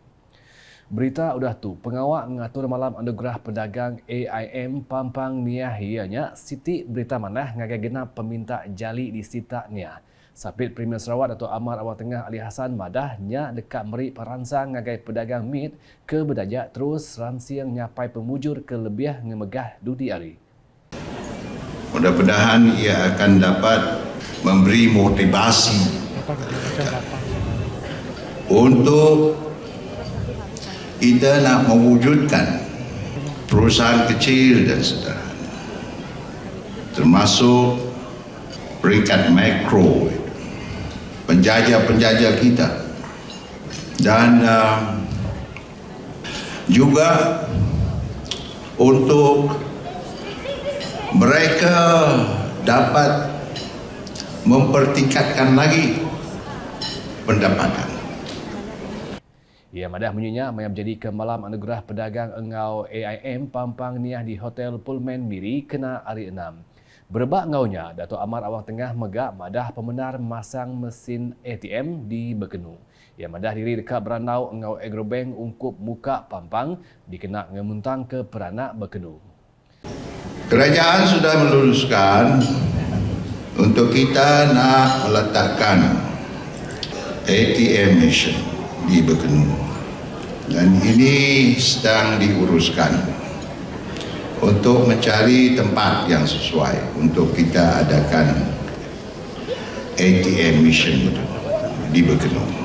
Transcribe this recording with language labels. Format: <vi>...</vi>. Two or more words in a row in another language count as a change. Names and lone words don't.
<iba>Berita udah tu, pengawal mengatur malam anugerah pedagang AIM Pampang Niah ianya Siti berita manah ngagai genap peminta jali di Sita Niah. Sapit Premier Sarawak Datuk Amar Awang Tengah Ali Hassan madah nya dekat meri peransang ngagai pedagang mit ke berdajak terus ransiang nyapai pemujur ke lebih ngemegah dudi ari.</iba> <ms>Mudah-mudahan ia akan dapat memberi motivasi untuk kita nak mewujudkan perusahaan kecil dan sederhana, termasuk peringkat makro, penjajah-penjajah kita, dan juga untuk mereka dapat mempertingkatkan lagi pendapatan.</ms> <iba>Ia madah menyenyak maya menjadi ke malam anugerah pedagang engau AIM Pampang Niah di Hotel Pullman Miri kena hari 6. Berebak ngaunya, Datuk Amar Awang Tengah megak madah pemenar masang mesin ATM di Bekenu. Ia madah diri dekat berandau engau Agrobank ungkup muka Pampang dikena ngemuntang ke peranak Bekenu.</iba> <ms>Kerajaan sudah meluluskan untuk kita nak meletakkan</ms> <en>ATM machine</en> <ms>di Bekenu, dan ini sedang diuruskan untuk mencari tempat yang sesuai untuk kita adakan</ms> <en>ATM machine</en> <ms>di Bekenu.</ms>